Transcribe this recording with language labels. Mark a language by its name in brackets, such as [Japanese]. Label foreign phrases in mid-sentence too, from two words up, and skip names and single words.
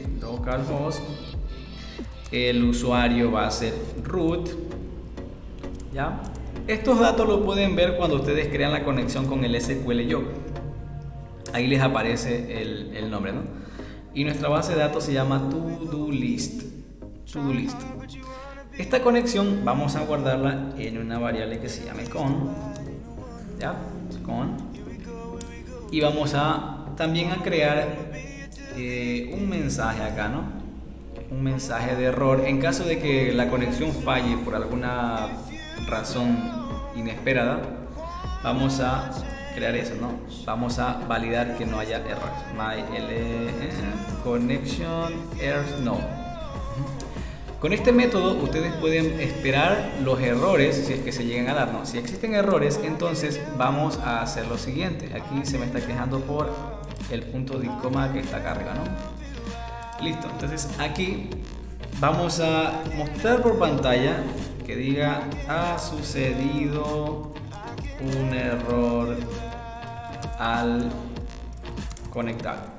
[Spanish] Localhost. El usuario va a ser root. ¿Ya? Estos datos los pueden ver cuando ustedes crean la conexión con el SQL Yo. Ahí les aparece el nombre, ¿no? Y nuestra base de datos se llama to-do-list. Esta conexión vamos a guardarla en una variable que se llame con. ¿Ya? Con. Y vamos a también a crear un mensaje acá, ¿no? Un mensaje de error. En caso de que la conexión falle por alguna razón inesperada, vamos a crear eso, ¿no? Vamos a validar que no haya errores. [English] Connection errors no. [Spanish] Con este método ustedes pueden esperar los errores si es que se llegan a dar, ¿no? Si existen errores, entonces vamos a hacer lo siguiente. Aquí se me está quejando por el punto de coma que está acá arriba, ¿no? Listo, entonces aquí vamos a mostrar por pantalla que diga ha sucedido un error al conectar.